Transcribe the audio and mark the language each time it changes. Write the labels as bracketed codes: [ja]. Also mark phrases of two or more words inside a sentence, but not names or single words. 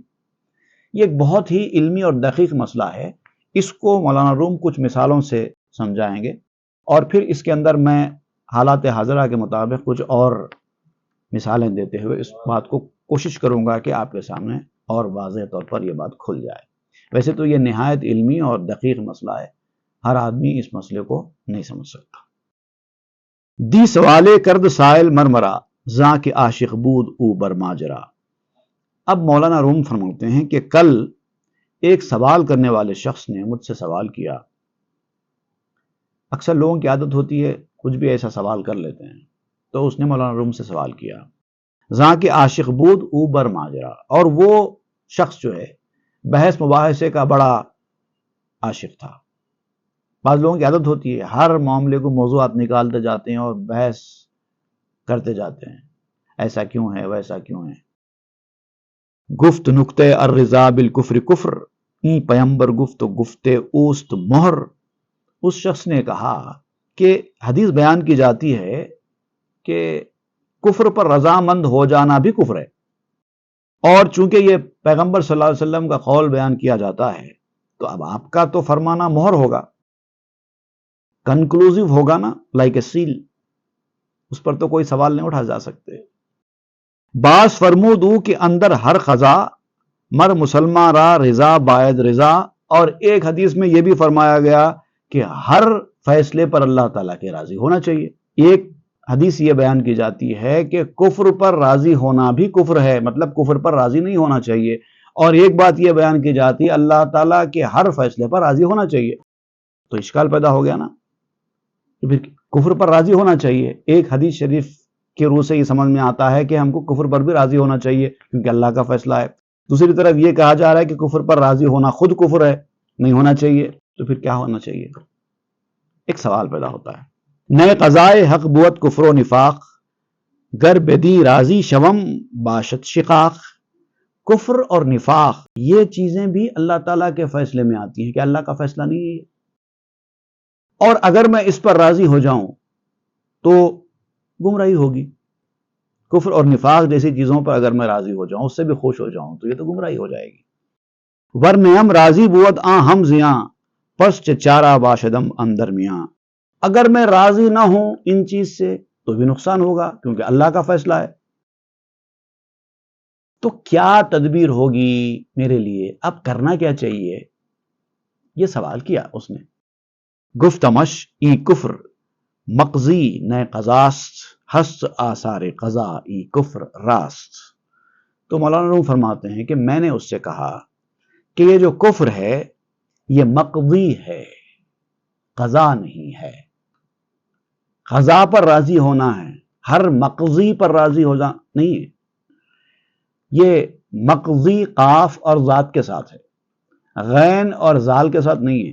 [ur] یہ ایک بہت ہی علمی اور دقیق مسئلہ ہے، اس کو مولانا روم کچھ مثالوں سے سمجھائیں گے، اور پھر اس کے اندر میں حالات حاضرہ کے مطابق کچھ اور مثالیں دیتے ہوئے اس بات کو کوشش کروں گا کہ آپ کے سامنے اور واضح طور پر یہ بات کھل جائے۔ ویسے تو یہ نہایت علمی اور دقیق مسئلہ ہے، ہر آدمی اس مسئلے کو نہیں سمجھ سکتا۔ [fa] دی سوالے کرد سائل مرمرا زاں کے عاشق بود او برماجرا۔ [ur] اب مولانا روم فرماتے ہیں کہ کل ایک سوال کرنے والے شخص نے مجھ سے سوال کیا۔ اکثر لوگوں کی عادت ہوتی ہے کچھ بھی ایسا سوال کر لیتے ہیں، تو اس نے مولانا روم سے سوال کیا، [fa] زاں کے عاشق بود او بر ماجرا، [ur] اور وہ شخص جو ہے بحث مباحثے کا بڑا عاشق تھا. بعض لوگوں کی عادت ہوتی ہے ہر معاملے کو موضوعات نکالتے جاتے ہیں اور بحث کرتے جاتے ہیں، ایسا کیوں ہے ویسا کیوں ہے. [fa] گفت نکتے [ar] الرضا بالکفر کفر، [fa] این پیمبر گفت و گفتے اوست مہر. [ur] اس شخص نے کہا کہ حدیث بیان کی جاتی ہے کہ کفر پر رضامند ہو جانا بھی کفر ہے، اور چونکہ یہ پیغمبر [ar] صلی اللہ علیہ وسلم [ur] کا قول بیان کیا جاتا ہے تو اب آپ کا تو فرمانا مہر ہوگا، کنکلوزیو ہوگا نا، [en] like a seal, [ur] اس پر تو کوئی سوال نہیں اٹھا جا سکتے. [fa] باز فرمودو کہ اندر ہر قضا مر مسلمان را رضا باید رضا، [ur] اور ایک حدیث میں یہ بھی فرمایا گیا کہ ہر فیصلے پر اللہ تعالیٰ کے راضی ہونا چاہیے. ایک حدیث یہ بیان کی جاتی ہے کہ کفر پر راضی ہونا بھی کفر ہے، مطلب کفر پر راضی نہیں ہونا چاہیے، اور ایک بات یہ بیان کی جاتی ہے اللہ تعالیٰ کے ہر فیصلے پر راضی ہونا چاہیے. تو اشکال پیدا ہو گیا نا، پھر کفر پر راضی ہونا چاہیے. ایک حدیث شریف کے روح سے یہ سمجھ میں آتا ہے کہ ہم کو کفر پر بھی راضی ہونا چاہیے کیونکہ اللہ کا فیصلہ ہے. دوسری طرف یہ کہا جا رہا ہے کہ کفر پر راضی ہونا خود کفر ہے، نہیں ہونا چاہیے. تو پھر کیا ہونا چاہیے؟ ایک سوال پیدا ہوتا ہے. [fa] نئے قضائے حق بوت کفر و نفاق، گر بدی راضی شوم باشد شقاق. [ur] کفر اور نفاق یہ چیزیں بھی اللہ تعالیٰ کے فیصلے میں آتی ہیں کہ اللہ کا فیصلہ نہیں ہے، اور اگر میں اس پر راضی ہو جاؤں تو گمراہی ہوگی. کفر اور نفاق جیسی چیزوں پر اگر میں راضی ہو جاؤں، اس سے بھی خوش ہو جاؤں، تو یہ تو گمراہی ہو جائے گی. [fa] ورنہم راضی بود آں ہم زیاں، پس چارہ باشدم اندر میاں. [ur] اگر میں راضی نہ ہوں ان چیز سے تو بھی نقصان ہوگا کیونکہ اللہ کا فیصلہ ہے. تو کیا تدبیر ہوگی میرے لیے، اب کرنا کیا چاہیے؟ یہ سوال کیا اس نے. [fa] گفتمش ای کفر مقضی نئے قضاست، ہست آثار قضا ای کفر راست. [ur] تو مولانا روم فرماتے ہیں کہ میں نے اس سے کہا کہ یہ جو کفر ہے یہ مقضی ہے، قضا نہیں ہے. قضا پر راضی ہونا ہے، ہر مقضی پر راضی ہو جانا نہیں ہے. یہ مقضی قاف اور ذات کے ساتھ ہے، غین اور زال کے ساتھ نہیں ہے.